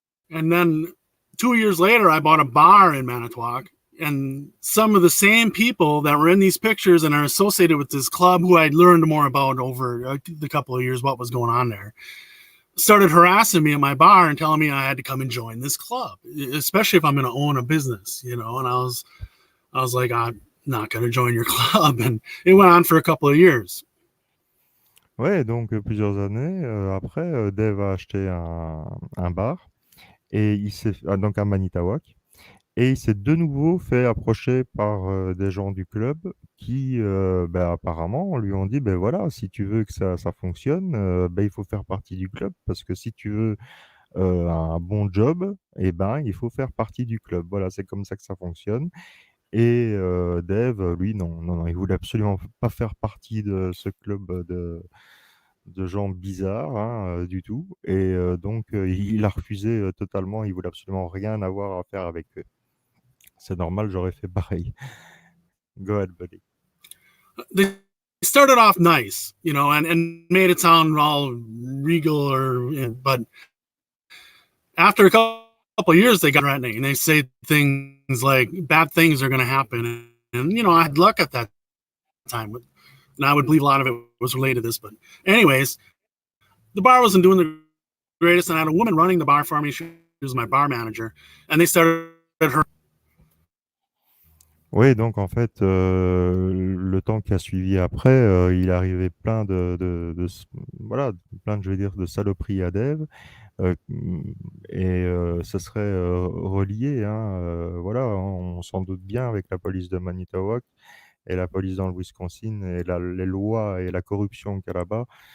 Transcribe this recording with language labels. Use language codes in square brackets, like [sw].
[en] And then 2 years later, I bought a bar in Manitowoc, and some of the same people that were in these pictures and are associated with this club, who I'd learned more about over the couple of years what was going on there, started harassing me at my bar and telling me I had to come and join this club, especially if I'm going to own a business. And I was like, I'm not going to join your club, and it went on for a couple of years. [fr] Ouais, donc plusieurs années après, Dave a acheté un bar et donc à Manitawak, et il s'est de nouveau fait approcher par des gens du club qui, bah, apparemment, lui ont dit, ben voilà, si tu veux que ça fonctionne, ben, il faut faire partie du club, parce que si tu veux un bon job, eh ben, il faut faire partie du club. Voilà, c'est comme ça que ça fonctionne. Et Dave, lui, non, non, non, il voulait absolument pas faire partie de ce club de gens bizarres, hein, du tout. Et donc, il a refusé totalement. Il voulait absolument rien avoir à faire avec eux. C'est normal, j'aurais fait pareil. [en] Go ahead, buddy. They started off nice, and made it sound all regal, but after a couple of years, they got threatening, and they say things like bad things are going to happen. And I had luck at that time, and I would believe a lot of it was related to this. But anyways, the bar wasn't doing the greatest, and I had a woman running the bar for me. She was my bar manager, and they started her. [fr] Oui, donc en fait, le temps qui a suivi après, il est arrivé plein voilà, plein de, je vais dire, de saloperies à Dave, et ça serait relié, hein, voilà, on s'en doute bien avec la police de Manitowoc et la police dans le Wisconsin et les lois et la corruption qu'il y a là-bas.